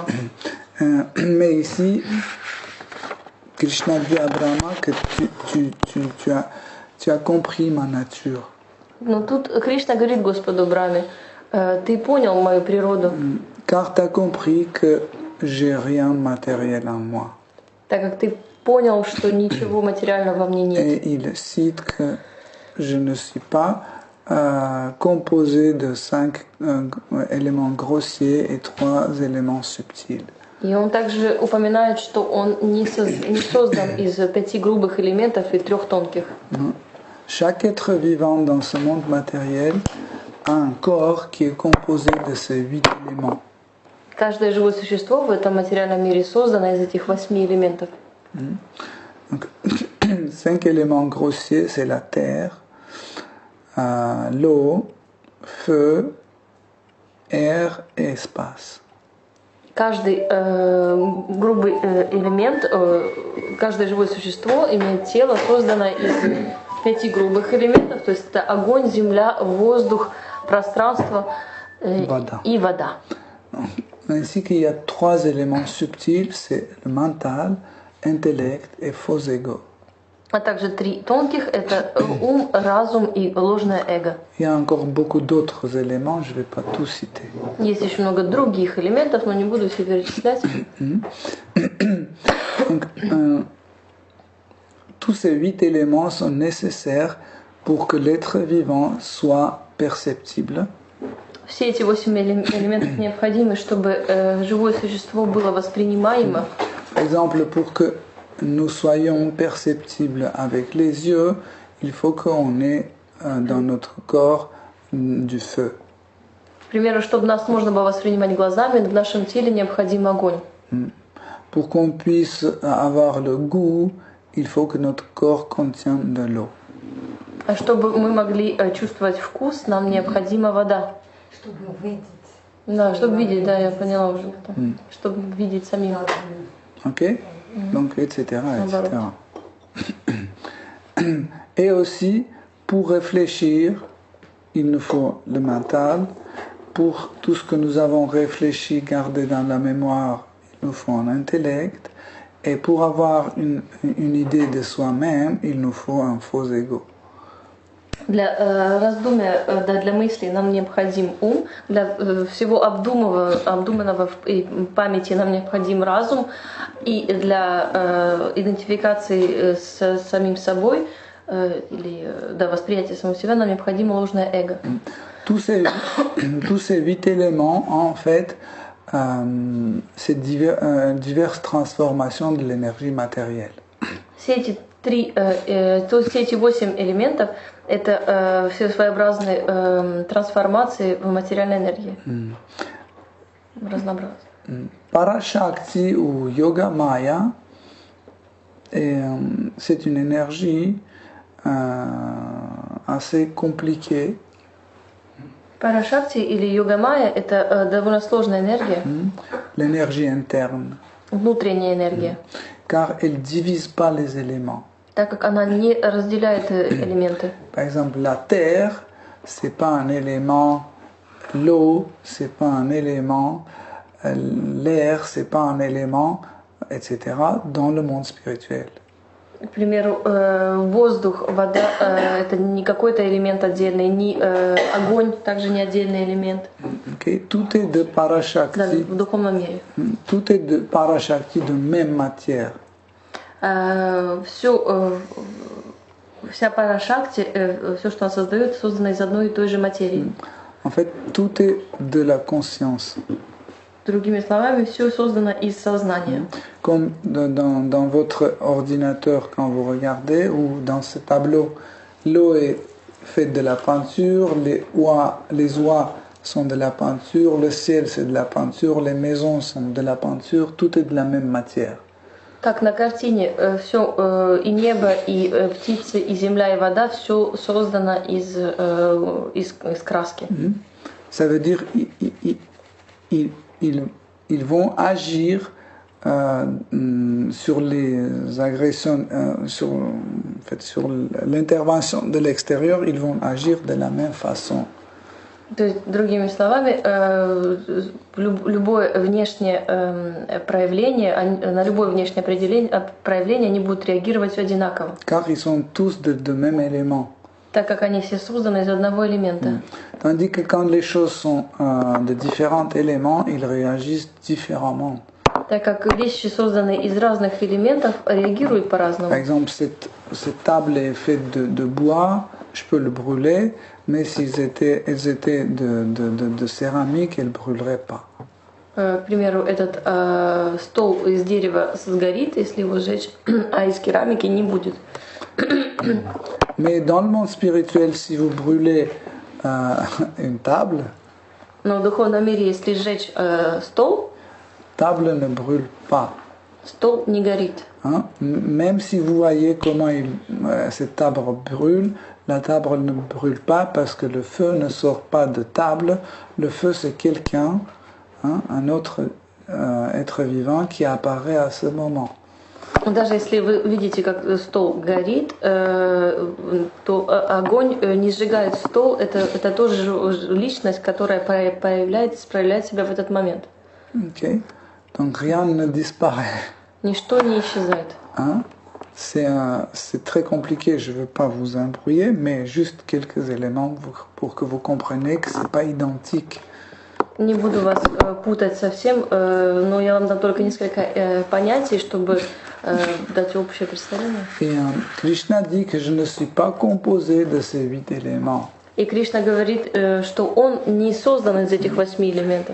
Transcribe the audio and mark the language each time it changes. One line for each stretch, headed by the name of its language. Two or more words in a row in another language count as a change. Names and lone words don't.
French: Mais ici, Krishna dit à Brahma que tu as compris ma nature.
Russian: Но тут Кришна говорит Господу Брахме: ты понял мою природу.
French: Car tu as compris que j'ai rien de matériel en moi.
Russian: так как ты понял, что ничего материального во мне нет.
French: Et il cite que je ne suis pas composé de 5 éléments grossiers et 3 éléments subtils.
Russian: И он также упоминает, что он не создан из 5 грубых элементов и 3 тонких.
French: Chaque être vivant dans ce monde matériel a un corps qui est composé de ces 8 éléments.
Russian: Каждое живое существо в этом материальном мире создано из этих 8 элементов.
French: Donc, 5 éléments grossiers, c'est la terre, l'eau, feu, air et espace.
Russian: Каждый грубый элемент, каждое живое существо имеет тело, созданное из 5 грубых элементов, то есть это огонь, земля, воздух, пространство и вода.
French: Ainsi qu'il y a 3 éléments subtils, c'est le mental, intellect et faux ego.
Russian: А также 3 тонких – это ум, разум и ложное эго.
French: Il y a encore beaucoup d'autres éléments, je ne vais pas tout citer.
Russian: Есть еще много других элементов, но не буду все перечислять.
French: Donc, tous ces 8 éléments sont nécessaires pour que l'être vivant soit perceptible.
Russian: Все эти 8 элементов необходимы, чтобы живое существо было воспринимаемо.
French: Par exemple, pour que nous soyons perceptibles avec les yeux, il faut qu'on ait dans notre corps du feu.
Russian: К примеру, чтобы нас можно было воспринимать глазами, в нашем теле необходим огонь.
French: Pour qu'on puisse avoir le goût, il faut que notre corps contienne de l'eau.
Russian: А чтобы мы могли чувствовать вкус, нам необходима вода. Чтобы видеть. Да, чтобы видеть, да, я поняла уже это. Чтобы видеть самим.
French: Ok? Donc, etc., etc. Et aussi, pour réfléchir, il nous faut le mental. Pour tout ce que nous avons réfléchi, gardé dans la mémoire, il nous faut un intellect. Et pour avoir une idée de soi-même, il nous faut un faux ego.
Russian: Для раздумия, для мыслей нам необходим ум, для всего обдуманного и памяти нам необходим разум, и для идентификации с самим собой или восприятия самого себя нам необходимо ложное эго.
French: Tous ces 8 éléments, en fait, c'est diverses transformations de l'énergie matérielle.
Russian: Все эти 8 элементов – это все своеобразные трансформации в материальной энергии. Разнообразные.
French: Parashakti ou Yoga Maya, c'est une énergie assez compliquée.
Russian: Парашакти или йога-майя – это довольно сложная энергия.
French: L'énergie interne.
Russian: Внутренняя энергия.
French: Car elle ne divise pas les éléments.
Russian: Так как она не разделяет элементы.
French: Par exemple, la terre, c'est pas un élément, l'eau, c'est pas un élément, l'air, c'est pas un élément, etc. dans le monde spirituel.
Russian: К примеру, воздух, вода – это не какой-то элемент отдельный, ни огонь также не отдельный элемент.
French: Okay? Tout est de Parashakti.
Russian: Да, в духовном мире.
French: Tout est de Parashakti de même matière.
Russian: Вся парашакти, все, что она создает, создано из одной и той же материи.
French: En fait, tout est de la conscience.
Russian: Другими словами, все создано из сознания.
French: Comme dans votre ordinateur, quand vous regardez, ou dans ce tableau, l'eau est faite de la peinture, les oies sont de la peinture, le ciel c'est de la peinture, les maisons sont de la peinture, tout est de la même matière.
Russian: Как на картине, все и небо, и птицы, и земля, и вода, все создано из краски.
French: Ça veut dire ils vont agir sur les agressions, sur l'intervention de l'extérieur, ils vont agir de la même façon.
Russian: То есть, другими словами, любое внешнее проявление, на любое внешнее проявление они будут реагировать одинаково.
French: Car ils sont tous de même élément.
Russian: Так как они все созданы из одного элемента.
French: Tandis que quand les choses sont de différents éléments, ils réagissent différemment.
Russian: Так как вещи, созданные из разных элементов, реагируют
French: Par
Russian: по-разному.
French: exemple, cette table est faite de bois, je peux le brûler, mais si elles étaient de céramique, elles ne brûleraient pas.
Russian: К примеру, этот стол из дерева сгорит, если его сжечь, а из керамики не будет.
French: Mais dans le monde spirituel, si vous brûlez une table,
Russian: Но в духовном мире, если сжечь стол,
French: table ne brûle pas.
Russian: стол не горит.
French: Hein. Même si vous voyez comment cette table brûle, la table ne brûle pas parce que le feu ne sort pas de table. Le feu, c'est quelqu'un, hein, un autre être vivant qui apparaît à ce moment.
Russian: Даже если вы видите, как стол горит, то огонь не сжигает стол. Это тоже личность, которая проявляет себя в этот момент.
French: Okay. Donc rien ne disparaît.
Russian: Ничто не исчезает.
French: Hein. C'est très compliqué, je ne veux pas vous embrouiller, mais juste quelques éléments pour que vous compreniez que ce n'est pas identique.
Russian: Не буду вас путать совсем, но я вам дам только несколько понятий, чтобы дать общее представление.
French: Et Krishna dit que je ne suis pas composé de ces 8 éléments.
Russian: И Кришна говорит, что он не создан из этих 8 элементов.